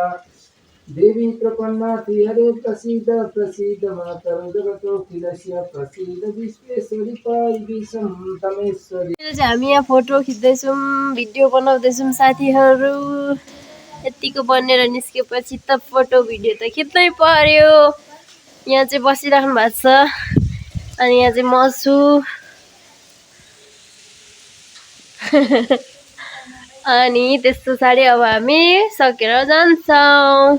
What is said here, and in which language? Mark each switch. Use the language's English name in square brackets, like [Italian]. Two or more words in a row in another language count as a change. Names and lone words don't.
[Sanskrit] देवी प्रपन्नाति हरे प्रसीद प्रसीद मातरं जगतोऽखिलस्य प्रसीद विश्वेश्वरी पार्वतीशं तमेश्वरी। [Nepali] हामी यहाँ फोटो खिच्दैछौँ, भिडियो बनाउँदैछौँ साथीहरू। यतिको बनेर निस्केपछि त फोटो भिडियो त खिच्नै पर्यो। यहाँ चाहिँ बसिराख्नु भएको छ, अनि यहाँ चाहिँ म छु। अनि त्यस्तो साडी अब हामी सकेर जान्छौँ।